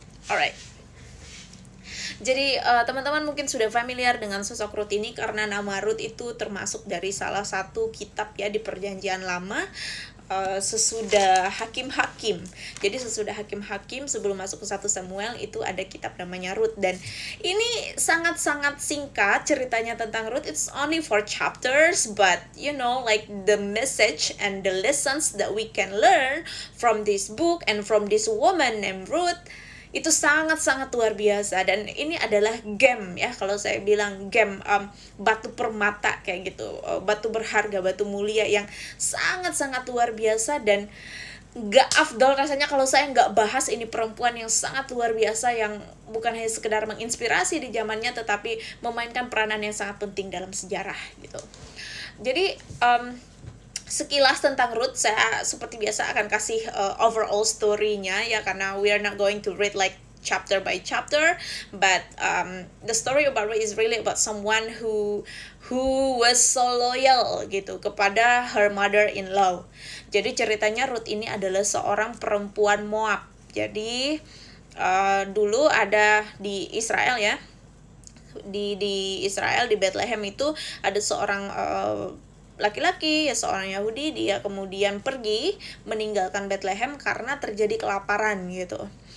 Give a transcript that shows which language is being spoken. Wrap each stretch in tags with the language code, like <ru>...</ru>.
<id>Alright. Jadi teman-teman mungkin sudah familiar dengan sosok Ruth ini karena nama Ruth itu termasuk dari salah satu kitab ya di Perjanjian Lama, sesudah Hakim-Hakim. Jadi sesudah Hakim-Hakim sebelum masuk ke 1 Samuel itu ada kitab namanya Ruth. Dan ini sangat-sangat singkat ceritanya tentang Ruth.</id> <en>It's only 4 chapters, but you know, like the message and the lessons that we can learn from this book and from this woman named Ruth</en> <id>itu sangat-sangat luar biasa. Dan ini adalah gem ya, kalau saya bilang gem, batu permata kayak gitu, batu berharga, batu mulia yang sangat-sangat luar biasa. Dan gak afdol rasanya kalau saya gak bahas ini perempuan yang sangat luar biasa, yang bukan hanya sekedar menginspirasi di zamannya, tetapi memainkan peranan yang sangat penting dalam sejarah gitu. Jadi sekilas tentang Ruth, saya seperti biasa akan kasih overall story-nya ya, karena</id> <en>we are not going to read like chapter by chapter, but the story about Ruth is really about someone who was so loyal</en> <id>gitu kepada</id> <en>her mother-in-law.</en> <id>Jadi ceritanya Ruth ini adalah seorang perempuan Moab. Jadi dulu ada di Israel ya, di Israel, di Bethlehem itu ada seorang laki-laki ya, seorang Yahudi. Dia kemudian pergi meninggalkan Bethlehem karena terjadi kelaparan gitu.</id>